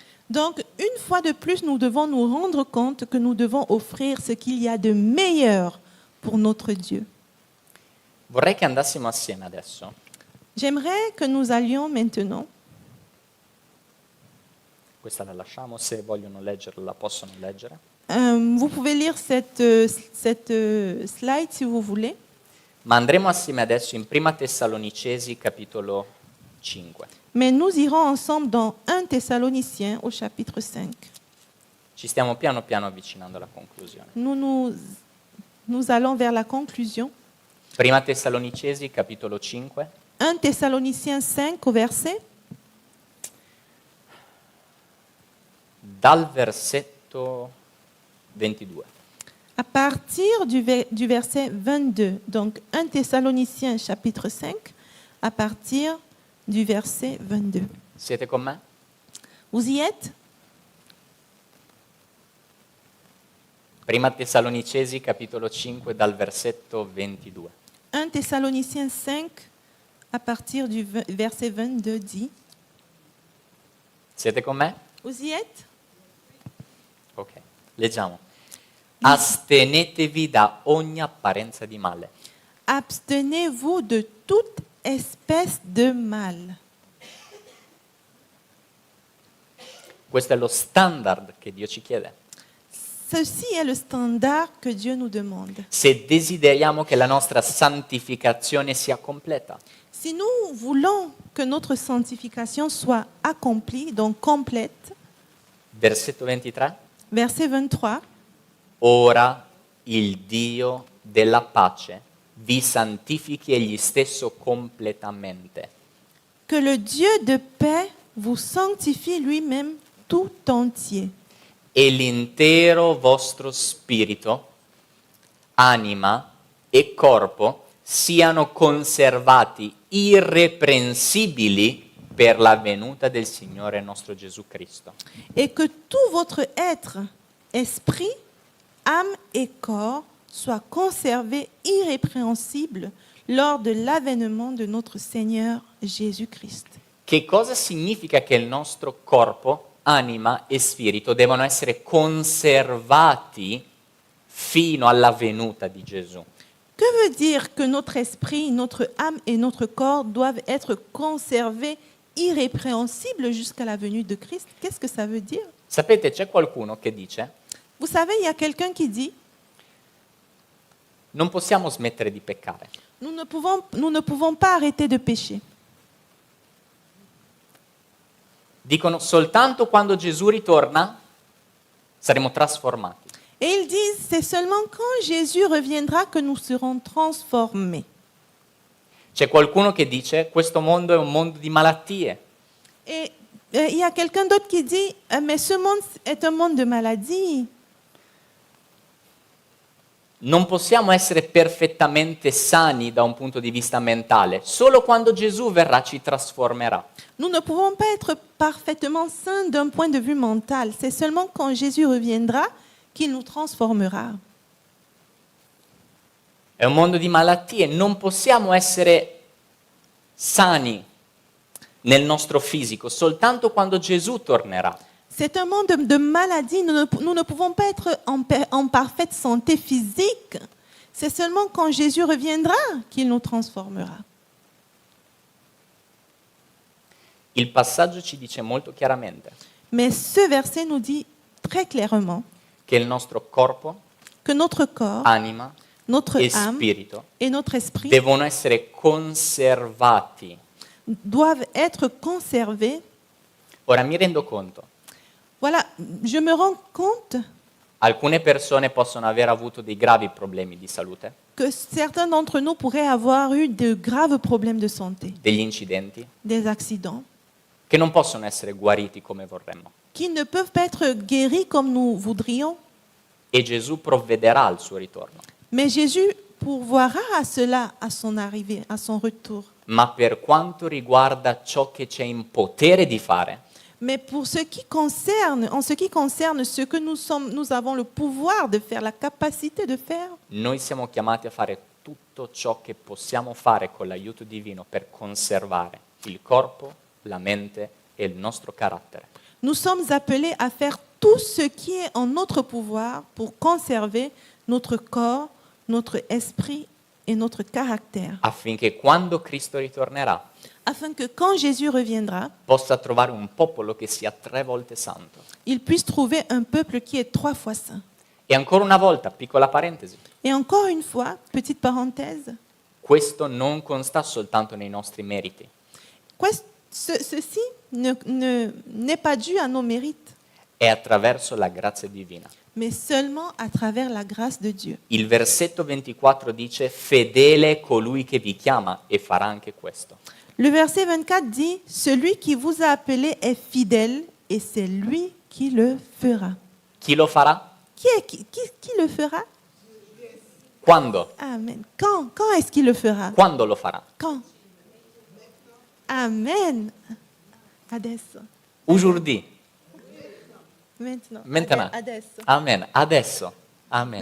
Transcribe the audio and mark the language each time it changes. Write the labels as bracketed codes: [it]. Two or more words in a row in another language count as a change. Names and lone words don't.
[fr] Donc, une fois de plus, nous devons nous rendre compte que nous devons offrir ce qu'il y a de meilleur pour notre Dieu. [it] Vorrei che andassimo assieme adesso [fr] J'aimerais que nous allions maintenant, [it] questa la lasciamo, se vogliono leggerla la possono leggere. [fr] Vous pouvez lire cette slide si vous voulez. [it] Ma andremo assieme adesso in Prima Tessalonicesi capitolo 5. [fr] Mais nous irons ensemble dans 1 Thessaloniciens au chapitre 5. [it] Ci stiamo piano piano avvicinando alla conclusione. [fr] Nous allons vers la conclusion. [it] Prima Tessalonicesi capitolo 5, [fr] 1 Thessaloniciens 5 au verset, [it] dal versetto 22. [fr] à partir du verset 22. Donc 1 Thessaloniciens chapitre 5, à partir du verset 22. [it] Siete con me? [fr] Vous y êtes? [it] Prima Tessalonicesi capitolo 5 dal versetto 22. [fr] 1 Thessaloniciens 5, à partir du verset 22 dit, [it] Siete con me? [fr] vous y êtes? [it] Ok, leggiamo. Astenetevi da ogni apparenza di male. [fr] Abstenez-vous de toute espèce de mal. [it] Questo è lo standard che Dio ci chiede. [fr] Ceci est le standard que Dieu nous demande. [it] Se desideriamo che la nostra santificazione sia completa. [fr] Si nous voulons que notre sanctification soit accomplie, donc complète, [it] Versetto 23. [fr] verset 23, [it] Ora il Dio della pace vi santifichi egli stesso completamente. [fr] que le Dieu de paix vous sanctifie lui-même tout entier, [it] E l'intero vostro spirito, anima e corpo siano conservati irreprensibili per la venuta del Signore nostro Gesù Cristo. [fr] et que tout votre être, esprit, âme et corps soient conservés irrépréhensibles lors de l'avènement de notre Seigneur Jésus-Christ. [it] Che cosa significa che il nostro corpo, anima e spirito devono essere conservati fino alla venuta di Gesù? [fr] Que veut dire que notre esprit, notre âme et notre corps doivent être conservés irrépréhensibles jusqu'à la venue de Christ? Qu'est-ce que ça veut dire? [it] Sapete, c'è qualcuno che dice [fr] Vous savez, il y a quelqu'un qui dit, [it] non possiamo smettere di peccare. [fr] nous ne pouvons pas arrêter de pécher. [it] Dicono soltanto quando Gesù ritorna saremo trasformati. [fr] Et ils disent, c'est seulement quand Jésus reviendra que nous serons transformés. [it] C'è qualcuno che dice questo mondo è un mondo di malattie. [fr] Et il y a quelqu'un d'autre qui dit, mais ce monde est un monde de maladies. [it] Non possiamo essere perfettamente sani da un punto di vista mentale. Solo quando Gesù verrà ci trasformerà. [fr] Nous ne pouvons pas être parfaitement sains d'un point de vue mental. C'est seulement quand Jésus reviendra qu'il nous transformera. [it] È un mondo di malattie. Non possiamo essere sani nel nostro fisico soltanto quando Gesù tornerà. [fr] C'est un monde de maladies. Nous ne pouvons pas être en parfaite santé physique. C'est seulement quand Jésus reviendra qu'il nous transformera. [it] Il passaggio ci dice molto chiaramente [fr] Mais ce verset nous dit très clairement [it] che il nostro corpo, [fr] que notre corps, [it] anima [fr] notre [it] e [fr] âme [it] spirito [fr] et notre esprit [it] devono essere conservati. [fr] doivent être conservés. [it] Ora mi rendo conto, [fr] Voilà, je me rends compte [it] alcune persone possono aver avuto dei gravi problemi di salute, [fr] que certains d'entre nous pourraient avoir eu de graves problèmes de santé, [it] degli incidenti, [fr] des accidents, [it] che non possono essere guariti come vorremmo. [fr] qui ne peuvent pas être guéris comme nous voudrions. [it] E Gesù provvederà al suo ritorno. [fr] Mais Jésus pourvoira à cela à son arrivée, à son retour. [it] Ma per quanto riguarda ciò che c'è in potere di fare, [fr] Mais pour ce qui concerne, en ce qui concerne ce que nous avons le pouvoir de faire, la capacité de faire, [it] noi siamo chiamati a fare tutto ciò che possiamo fare con l'aiuto divino per conservare il corpo, la mente e il nostro carattere. [fr] nous sommes appelés à faire tout ce qui est en notre pouvoir pour conserver notre corps, notre esprit et notre caractère, [it] Affinché quando Cristo ritornerà [fr] afin que quand Jésus reviendra, [it] possa trovare un popolo che sia 3 volte santo. [fr] il puisse trouver un peuple qui est 3 fois saint. [it] E ancora una volta, piccola parentesi, [fr] Et encore une fois, petite parenthèse, [it] questo non consta soltanto nei nostri meriti, [fr] ceci n'est pas dû à nos mérites, [it] è attraverso la grazia divina. [fr] mais seulement à travers la grâce de Dieu. [it] Il versetto 24 dice: fedele è colui che vi chiama e farà anche questo. [fr] Le verset 24 dit, celui qui vous a appelé est fidèle et c'est lui qui le fera. [it] Chi lo farà? [fr] Qui le fera? [it] Quando? Amen. [fr] Quand est-ce qu'il le fera? [it] Quando lo farà? [fr] Quand? Amen. Adesso. Aujourd'hui. Maintenant. Maintenant. [it] Adesso. Amen. Adesso. Amen.